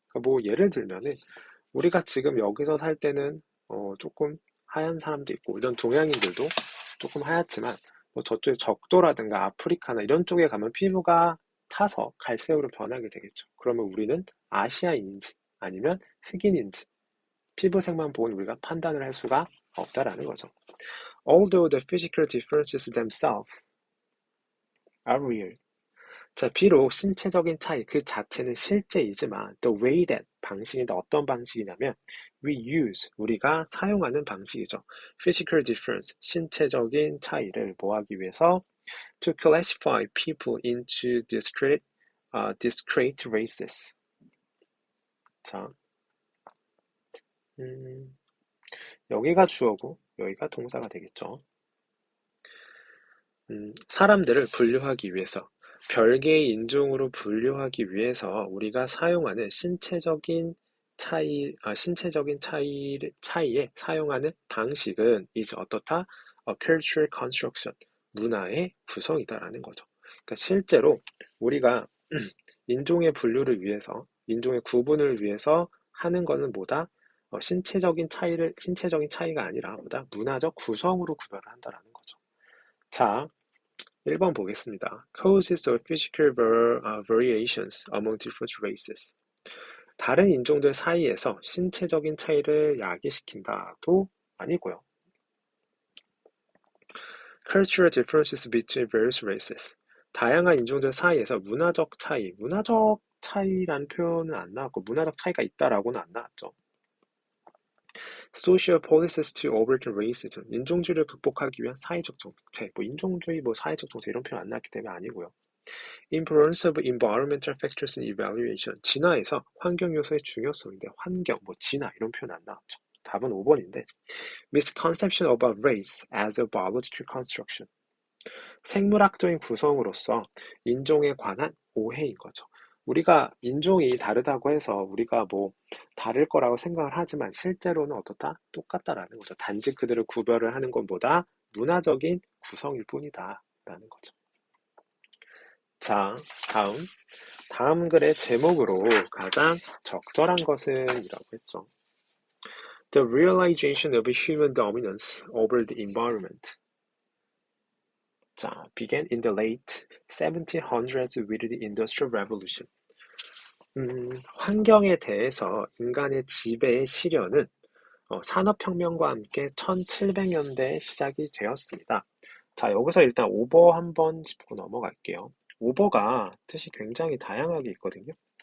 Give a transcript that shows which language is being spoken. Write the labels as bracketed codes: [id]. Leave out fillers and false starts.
[ko] 그러니까 뭐 예를 들면은 우리가 지금 여기서 살 때는 조금 하얀 사람도 있고 이런 동양인들도 조금 하얗지만 뭐 저쪽에 적도라든가 아프리카나 이런 쪽에 가면 피부가 타서 갈색으로 변하게 되겠죠. 그러면 우리는 아시아인인지 아니면 흑인인지 피부색만 보고 우리가 판단을 할 수가 없다라는 거죠. [en] Although the physical differences themselves are real. [ko] 자, 비록 신체적인 차이 그 자체는 실제이지만 [en] the way that [ko] 방식인데 어떤 방식이냐면 [en] we use [ko] 우리가 사용하는 방식이죠. [en] physical difference [ko] 신체적인 차이를 뭐하기 위해서 [en] to classify people into discrete races. [ko] 자, 여기가 주어고 여기가 동사가 되겠죠. 사람들을 분류하기 위해서, 별개의 인종으로 분류하기 위해서 우리가 사용하는 신체적인 차이에 사용하는 방식은 이제 어떻다? [en] cultural construction, [ko] 문화의 구성이다라는 거죠. 그러니까 실제로 우리가 인종의 분류를 위해서, 인종의 구분을 위해서 하는 거는 뭐다? 신체적인 차이가 아니라 뭐다? 문화적 구성으로 구별을 한다라는 거죠. 자, 1번 보겠습니다. [en] Causes of physical variations among different races. [ko] 다른 인종들 사이에서 신체적인 차이를 야기시킨다도 아니고요. [en] Cultural differences between various races. [ko] 다양한 인종들 사이에서 문화적 차이라는 표현은 안 나왔고 문화적 차이가 있다라고는 안 나왔죠. [en] Social policies to overcome racism. [ko] 인종주의를 극복하기 위한 사회적 정책. 인종주의, 사회적 정책 이런 표현 안 나왔기 때문에 아니고요. [en] Importance of environmental factors in evaluation. [ko] 진화에서 환경 요소의 중요성인데 환경, 진화 이런 표현 안 나왔죠. 답은 5번인데 [en] Misconception about race as a biological construction. [ko] 생물학적인 구성으로서 인종에 관한 오해인 거죠. 우리가 인종이 다르다고 해서 우리가 다를 거라고 생각을 하지만 실제로는 어떻다? 똑같다라는 거죠. 단지 그들을 구별을 하는 것보다 문화적인 구성일 뿐이다 라는 거죠. 자, 다음 글의 제목으로 가장 적절한 것은 이라고 했죠. [en] The realization of human dominance over the environment. 자, began in the late 1700s with the Industrial Revolution. [ko] 환경에 대해서 인간의 지배의 실현은 산업혁명과 함께 1700년대에 시작이 되었습니다. 자, 여기서 일단 오버 한번 짚고 넘어갈게요. 오버가 뜻이 굉장히 다양하게 있거든요.